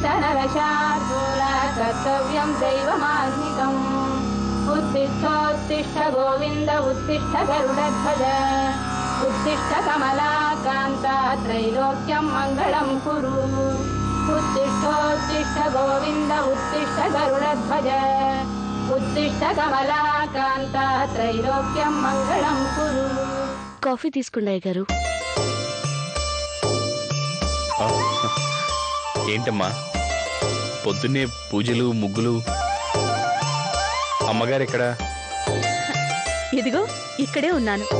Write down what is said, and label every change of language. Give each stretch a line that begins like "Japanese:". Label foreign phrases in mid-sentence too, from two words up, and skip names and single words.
Sanskrit: नरशार्दूल कर्तव्यं दैवमान्तिकम् उत्तिष्ठोत्तिष्ठ गोविन्द उत्तिष्ठ गरुडध्वज उत्तिष्ठ कमलाकान्ता त्रैलोक्यं मङ्गलं कुरु उत्तिष्ठोत्तिष्ठ गोविन्द उत्तिष्ठ गरुडध्वज उत्तिष्ठ कमलाकान्ता त्रैलोक्यं मङ्गलं कुरु.
Telugu: కాఫీ తీసుకున్నాయి గారు. ఏంటమ్మా పొద్దున్నే పూజలు ముగ్గులు? అమ్మగారు ఎక్కడ? ఇదిగో ఇక్కడే ఉన్నాను.